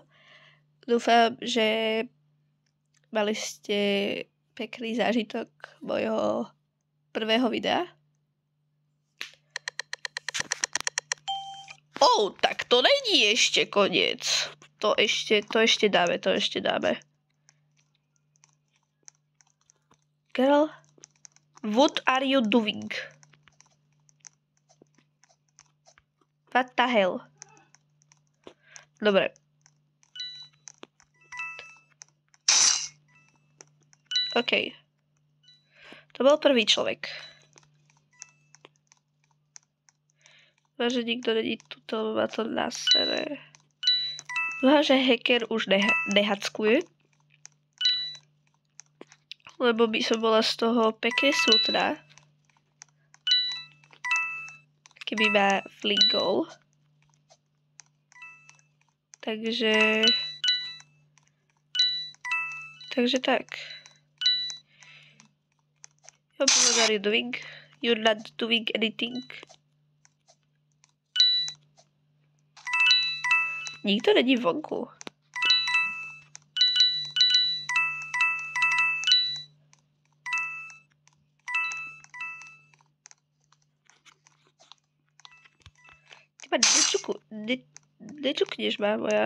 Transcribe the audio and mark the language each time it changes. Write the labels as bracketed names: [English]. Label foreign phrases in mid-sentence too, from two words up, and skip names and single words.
[Slovak] Dúfam, že mali ste pekný zážitok mojho prvého videa. Tak to není ešte koniec. To ešte dáme. [English] Girl, what are you doing? What the hell? [Slovak] Dobre. OK. To bol prvý človek. Dúfam, že nikto není tuto, lebo ma to nasere. Dúfam, že hacker už nehackuje. Lebo by som bola z toho pekne smutná. Keby ma flingol. Takže tak. [English] What are you doing? You're not doing anything. [Slovak] Nikto není vonku. Ty ma nečukneš ma, moja.